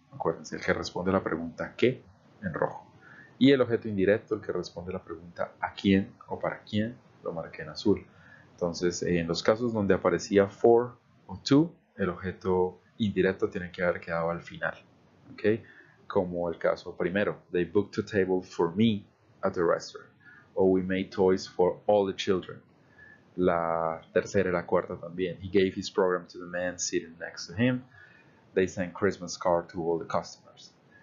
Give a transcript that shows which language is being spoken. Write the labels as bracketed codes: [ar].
[es] Acuérdense, el que responde a la pregunta ¿qué? En rojo. Y el objeto indirecto, el que responde a la pregunta ¿a quién o para quién? Lo marqué en azul. Entonces, en los casos donde aparecía for o to, el objeto indirecto tiene que haber quedado al final. ¿Okay? [en] Como el caso primero, they booked a table for me at the restaurant. O we made toys for all the children. [es] La tercera y la cuarta también. [en] He gave his program to the man sitting next to him. They sent Christmas card to all the customers.